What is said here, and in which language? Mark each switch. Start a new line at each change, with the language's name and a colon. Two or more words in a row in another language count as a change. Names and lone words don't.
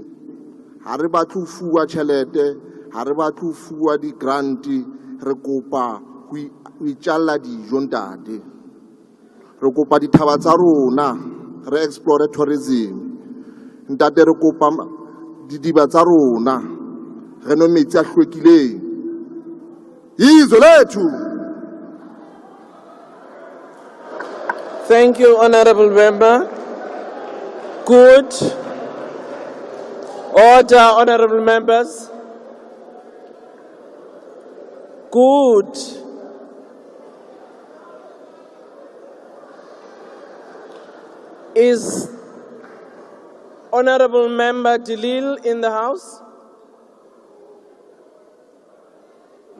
Southern Sotho: Ha re batle ho fuwa tjhelete, ha re batle ho fuwa di-grant, re kopa ho itjalla dijo ntate. Re kopa dithaba tsa rona, re
English: explore tourism.
Southern Sotho: Ntate re kopa didiba tsa rona, re no metsi a hlwekileng.
Zulu: Izwe lethu.
English: Thank you, Honorable Member. Good. Order, Honorable Members. Good. Is Honorable Member Delil in the House?